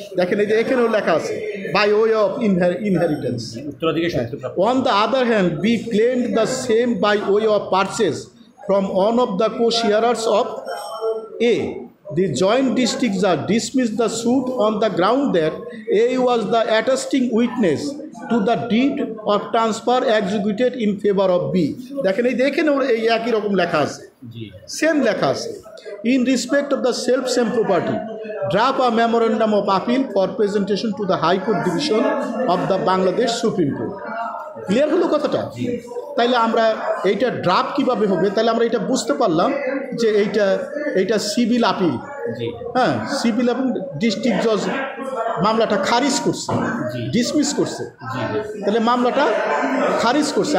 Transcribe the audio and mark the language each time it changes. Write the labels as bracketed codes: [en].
[bn] দেখেন এই যে এখানেও লেখা আছে [en] by way of inheritance. On the other hand, B claimed the same by way of purchase from one of the co-sharers of A. The joint districts are dismissed the suit on the ground that A was the attesting witness to the deed of transfer executed in favor of B. [bn] দেখেন এই একই রকম লেখা আছে, same লেখা আছে। [en] In respect of the same property, draft a memorandum of appeal for presentation to the High Court Division of the Bangladesh Supreme Court. [bn] Clear হলো কথাটা? তাইলে আমরা এইটা ড্রাফট কীভাবে হবে, তাহলে আমরা এটা বুঝতে পারলাম যে এইটা সিভিল আপিল। হ্যাঁ, সিভিল এবং ডিস্ট্রিক্ট জজ মামলাটা খারিজ করছে, ডিসমিস করছে, তাহলে মামলাটা খারিজ করছে।